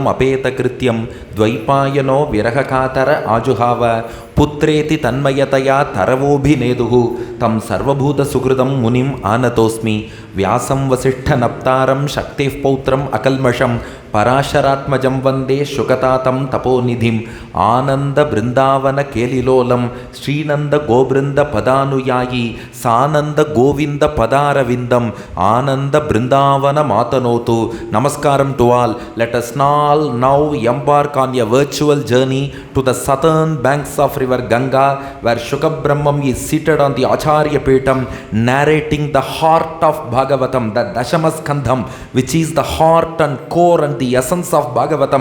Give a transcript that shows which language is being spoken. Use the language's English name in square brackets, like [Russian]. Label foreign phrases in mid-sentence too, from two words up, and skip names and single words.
[Sanskrit] ಅಪೇತಕೃತ್ಯಂ ದ್ವೈಪಾಯನೋ ವಿರಹಕಾತರ ಆಜುಹಾವ ಪುತ್ರೇತಿ ತನ್ಮಯತಯಾ ತರವೋಭಿನೇದುಃ ತಂ ಸರ್ವಭೂತ ಸುಹೃದಂ ಮುನಿಂ ಆನತೋಸ್ಮಿ ವ್ಯಾಸಂ ವಸಿಷ್ಠನಪ್ತಾರಂ ಶಕ್ತಿಃ ಪೌತ್ರಂ ಅಕಲ್ಮಷಂ ಪರಾಶರಾತ್ಮಜಂ ವಂದೇ ಶುಕತಾತಂ ತಪೋನಿಧಿಂ ಆನಂದ ಬೃಂದಾವನ ಕೇಲಿಲೋಲಂ ಶ್ರೀನಂದ ಗೋಬೃಂದ ಪದಾನುಯಾಯಿ ಸಾನಂದ ಗೋವಿಂದ ಪದಾರವಿಂದಂ ಆನಂದ ಬೃಂದಾವನ ಮಾತನೋತು. [English] Namaskaram to all. Let us all now embark on a virtual journey to the southern banks of river Ganga, where Shukabrahmam is seated on the Acharya Petam, narrating the heart of Bhagavatam, the Dashamaskandham, which is the heart and core and the essence of Bhagavatam.